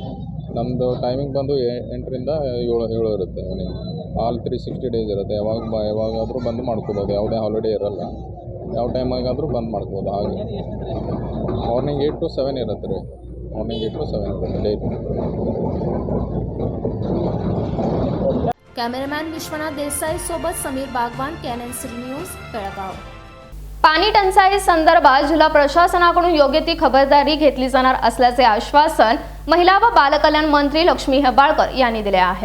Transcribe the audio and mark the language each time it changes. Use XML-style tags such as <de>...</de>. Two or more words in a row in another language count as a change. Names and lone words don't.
<kn>ನಮ್ಮದು ಟೈಮಿಂಗ್ ಬಂದು 8ರಿಂದ 7 ಇರುತ್ತೆ ಈವ್ನಿಂಗ್।</kn> <en>all 360 days</en> <kn>ಇರುತ್ತೆ। ಯಾವಾಗಾದರೂ ಬಂದು ಮಾಡ್ಕೋಬೋದು, ಯಾವುದೇ ಹಾಲಿಡೇ ಇರಲ್ಲ। ಯಾವ ಟೈಮಾಗಾದರೂ ಬಂದು ಮಾಡ್ಬೋದು। ಹಾಗೆ</kn> <en>morning 8 to 7</en> <kn>ಇರುತ್ತೆ ರೀ।</kn> <en>morning 8 to 7</en> <kn>ಇರುತ್ತೆ ಡೈಲಿ।</kn> <mr>कॅमेरामॅन विश्वनाथ देसाई सोबत समीर बागवान, केएनएन सिटी न्यूज, बेळगाव। पाणी टंचाई संदर्भात जिल्हा प्रशासनाकडून योग्य ती खबरदारी घेतली जाणार असल्याचे आश्वासन महिला व बालकल्याण मंत्री लक्ष्मी हेब्बाळकर यांनी दिले आहे।</mr>